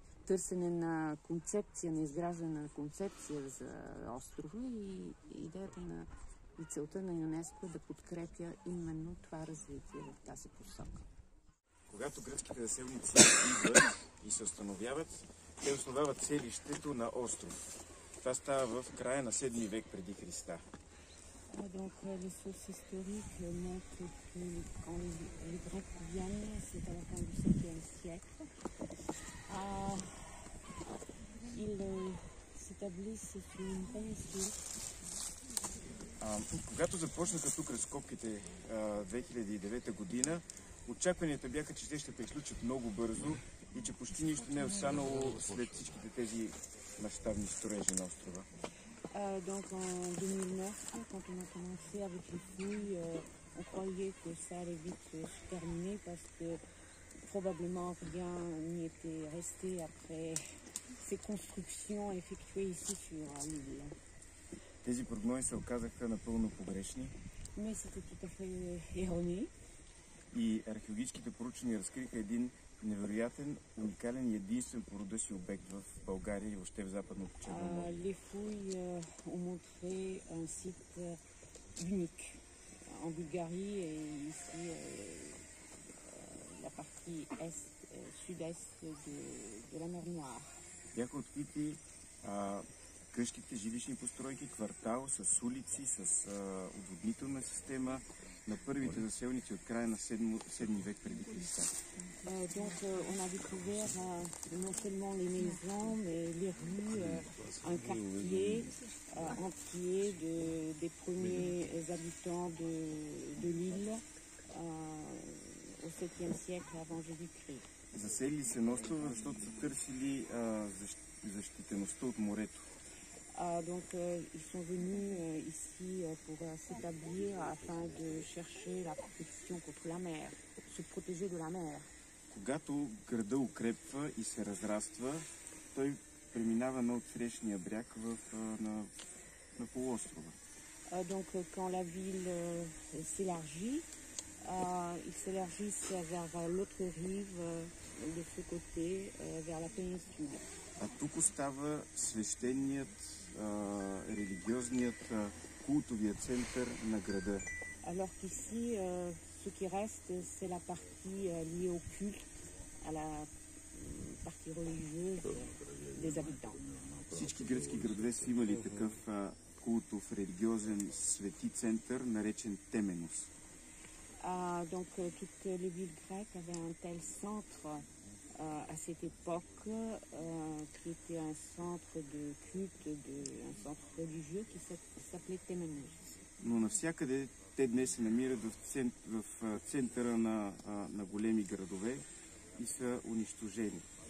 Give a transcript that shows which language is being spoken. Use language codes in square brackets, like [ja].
[bg] търсене на концепция, на изграждане на концепция за острова и идеята и целта на ЮНЕСКО е да подкрепя именно това развитие в тази посока. Когато гръцките заселници идват и се установяват, те основават селището на остров. Това става в края на 7 век преди Христа. [fr] Donc les sources historiques montrent que quand les Grecs viennent, c'est à la fin du 7e siècle. Ils s'établissent sur une péninsule. [bg] Когато започнаха тук разкопките 2009 година, очакванията бяха, че те ще приключат много бързо и че почти нищо не е останало след всичките тези мащабни строежи на острова. [fr] Donc en 2009, quand on a commencé avec les fouilles, on croyait que ça allait vite se terminer parce que probablement rien n'y était resté après ces constructions effectuées ici sur l'île. [bg] Тези прогнози се оказаха напълно погрешни. [fr] Mais c'était tout à fait erroné. [bg] И археологическите проучвания разкриха един невероятен, уникален и единствен по рода си обект в България и въобще в Западното Черноморие. [fr] Les fouilles ont montré un site unique en Bulgarie et ici la partie est, sud-est de la mer Noire. [bg] Бяха открити къщите, жилищни постройки, квартал с улици, с отводнителна система на първите заселници от края на 7 век преди Христа. [fr] Donc on a découvert non seulement les maisons, mais les rues, un quartier entier des premiers habitants de l'île au 7e siècle avant Jésus-Christ. [bg] Заселили се на острова, защото са търсили защитеността от морето. [fr] Donc ils sont venus ici pour s'établir afin de chercher la protection contre la mer, se protéger de la mer. [bg] Когато града укрепва и се разраства, той преминава на отсрещния бряг на полуострова. [fr] Donc quand la ville s'élargit, ils s'élargissent vers l'autre rive, de ce côté, vers la péninsule. [bg] А тук остава свещеният, религиозният, култовият център на града. [fr] Alors qu'ici, ce qui reste, c'est la partie liée au culte, à la partie religieuse des habitants. [bg] Всички гръцки градове са имали такъв култов, религиозен свети център, наречен Теменос. [fr] Donc toutes les villes grecques avaient un tel centre à cette époque, qui était un centre de culte, un centre religieux qui s'appelait Temenos. [bg] Но навсякъде те днес се намират в центъра на големи градове и са унищожени.